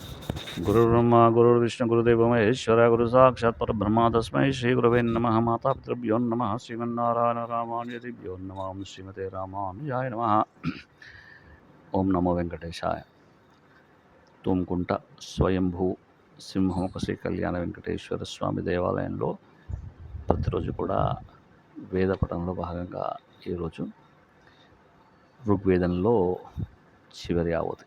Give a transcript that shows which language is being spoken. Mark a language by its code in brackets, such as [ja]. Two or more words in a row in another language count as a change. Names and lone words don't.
[sa] गुरुर्ब्रह्मा गुरुर्विष्णु गुरुदेवो महेश्वर गुरु साक्षात् परब्रह्म तस्मै श्रीगुरवे नमः। मातापितृभ्यो नमः। श्रीमन्नारायण रामानुजदिभ्यो नमः। श्रीमते रामानुजाय नमः। ఓం నమో వెంకటేశాయ. [te] తుమ్కుంట స్వయంభూ సింహముఖ శ్రీ కళ్యాణ వెంకటేశ్వర స్వామి దేవాలయంలో ప్రతిరోజు కూడా వేద పఠనంలో భాగంగా ఈరోజు ఋగ్వేదంలో చివరి ఆవతి.